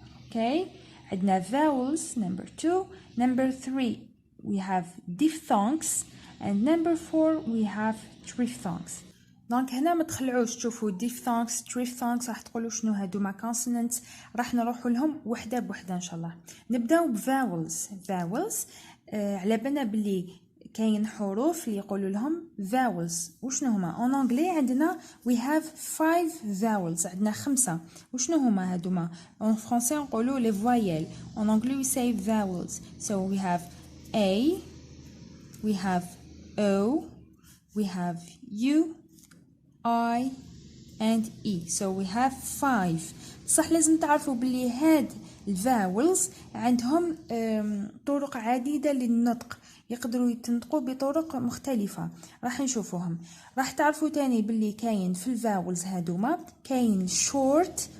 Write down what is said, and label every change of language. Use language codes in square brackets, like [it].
[en] Okay, عندنا vowels number 2. number 3 we have diphthongs, and number 4 we have triphthongs. [ar] دونك هنا ما تخلعوش تشوفوا diphthongs triphthongs راح تقولوا شنو هادوما consonants. راح نروحوا لهم وحده بوحده ان شاء الله. نبداو بvowels. على بالنا بلي كاين حروف اللي يقولوا لهم vowels. وشنو هما؟ اون انجلي عندنا [en] we have 5 vowels. [ar] عندنا 5. وشنو هما هادوما؟ [fr] اون فرونسي [ar] نقولوا لي voyelles. [fr] اون انجلي [en] we say vowels. So we have A, we have O, we have U, I and E. So we have 5. [ar] صح لازم تعرفوا بلي هاد الفاولز عندهم طرق عديدة للنطق، يقدروا يتنطقوا بطرق مختلفة. راح نشوفوهم. راح تعرفوا تاني بلي كاين في الفاولز هادوما كاين شورت.